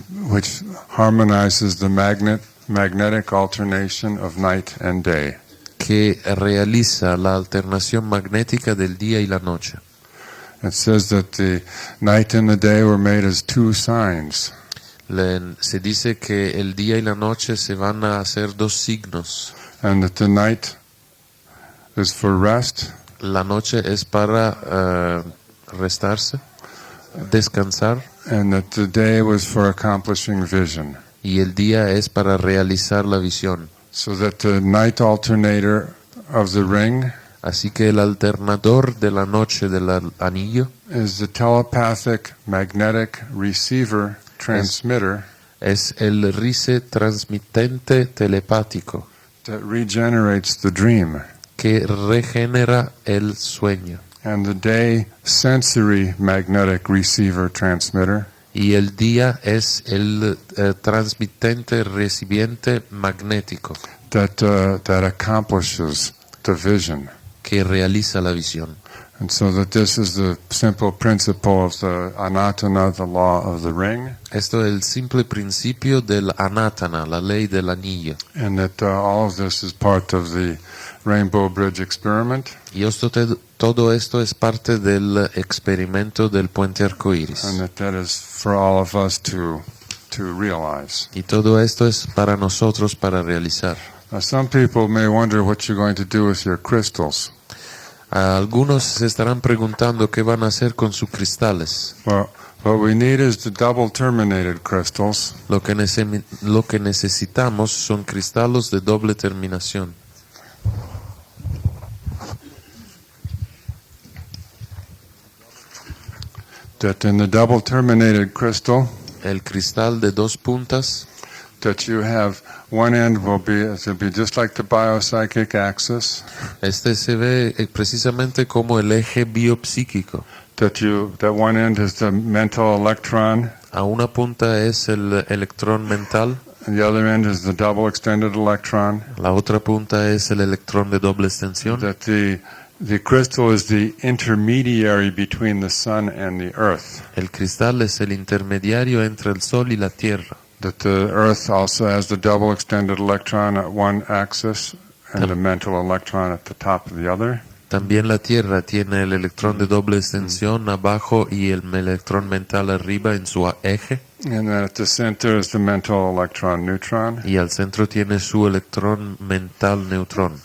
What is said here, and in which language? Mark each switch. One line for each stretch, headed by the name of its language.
English: which harmonizes the magnetic alternation of night and day.
Spanish: que realiza la alternación magnética del día y la noche.
English: It says that the night and the day were made as two signs.
Spanish: Se dice que el día y la noche se van a hacer dos signos.
English: And that the night is for rest,
Spanish: La noche es para restarse, descansar,
English: and that the day was for accomplishing vision.
Spanish: y el día es para realizar la visión.
English: So that the night alternator of the ring
Spanish: Así que el alternador de la noche del anillo
English: is the telepathic magnetic receiver transmitter
Spanish: es el rice transmitente telepático
English: that regenerates the dream,
Spanish: que regenera el sueño.
English: and the day sensory magnetic receiver transmitter
Spanish: Y el día es el transmitente recipiente magnético
English: that accomplishes the vision.
Spanish: que realiza la visión.
English: And so that this is the simple principle of the anatana, the law of the ring,
Spanish: Esto es el simple principio del anatana, la ley del anillo.
English: and that all of this is part of the Rainbow Bridge experiment,
Spanish: Y todo esto es parte del experimento del puente arcoíris.
English: and that is for all of us to realize.
Spanish: Y todo esto es para nosotros para realizar.
English: Now, some people may wonder what you're going to do with your crystals.
Spanish: Algunos se estarán preguntando qué van a hacer con sus cristales.
English: Well, what we need is the double terminated crystals,
Spanish: Lo que necesitamos son cristales de doble terminación.
English: that in the double terminated crystal,
Spanish: El cristal de dos puntas,
English: that you have one end will be just like the biopsychic axis.
Spanish: Este se ve precisamente como el eje biopsíquico.
English: That one end is the mental electron,
Spanish: A una punta es el electrón mental,
English: and the other end is the double extended electron.
Spanish: la otra punta es el electrón de doble extensión.
English: That the crystal is the intermediary between the sun and the earth.
Spanish: El cristal es el intermediario entre el sol y la tierra.
English: That the earth also has the double extended electron at one axis and the mental electron at the top of the other.
Spanish: También la tierra tiene el electrón de doble extensión abajo y el electrón mental arriba en su eje.
English: And then at the center is the mental electron neutron.
Spanish: Y al centro tiene su electrón mental neutrón.